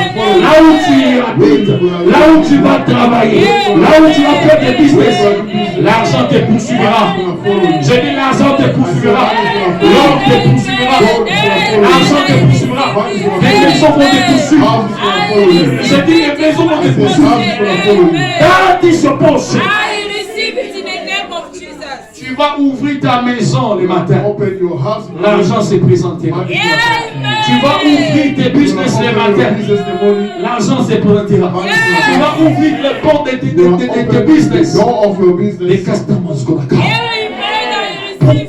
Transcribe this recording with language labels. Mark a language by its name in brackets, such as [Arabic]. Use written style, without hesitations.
[French] Là où tu habites, là où tu vas travailler, là où tu vas faire des business, l'argent te poursuivra. Je dis l'argent te poursuivra, l'or te poursuivra, l'argent te poursuivra, les maisons vont te poursuivre. Je dis les maisons vont te poursuivre. Quand tu se penches, [English] I receive it in the name of Jesus. [French] tu vas ouvrir ta maison le matin. [English] Open your house. [French] L'argent se présentera. [English] Amen. [French] Tu vas ouvrir tes business le matin. L'argent se présentera. Tu vas ouvrir le port de tes business. [English] Door of your [French] Les [English] business. customers go back. Amen. I receive